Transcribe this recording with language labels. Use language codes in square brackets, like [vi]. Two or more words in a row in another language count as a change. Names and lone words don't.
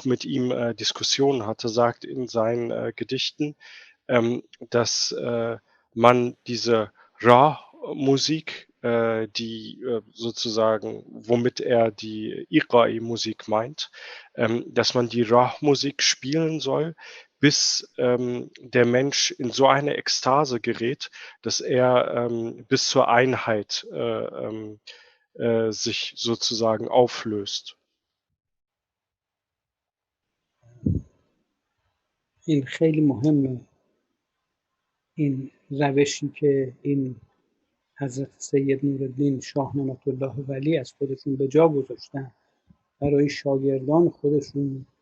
[de] mit ihm Diskussionen hatte, sagt in seinen Gedichten, dass man diese Ra-Musik, die sozusagen, womit er die Iqa'i-Musik meint, dass man die Ra-Musik spielen soll, bis der Mensch in so eine Ekstase gerät, dass er bis zur Einheit sich sozusagen auflöst. [fa] این خیلی مهمه، این روشی که این حضرت سید نورالدین شاه نعمت الله ولی از خودشون به جا گذاشتن برای شاگردان خودشون.